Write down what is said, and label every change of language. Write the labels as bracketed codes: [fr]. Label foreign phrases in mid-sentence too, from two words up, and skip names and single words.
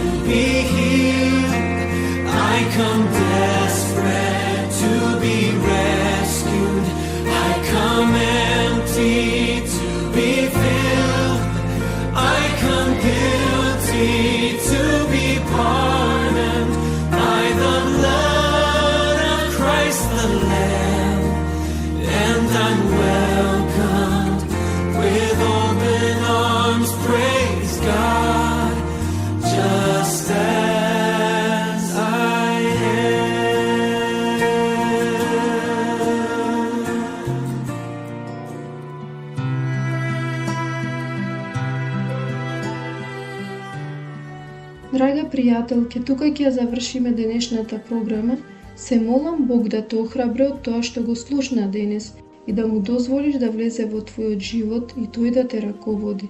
[en] be healed, I come desperate to be rescued, I come empty to be filled, I come guilty to be pardoned by the blood of Christ the Lamb. And I'm welcomed with open arms, praise God, just as I am. [mk] Драга пријателке, тука ќе ја завршиме денешната програма. Се молам Бог да те охрабри од тоа што го слушна денес и да му дозволиш да влезе во твојот живот и тој да те раководи.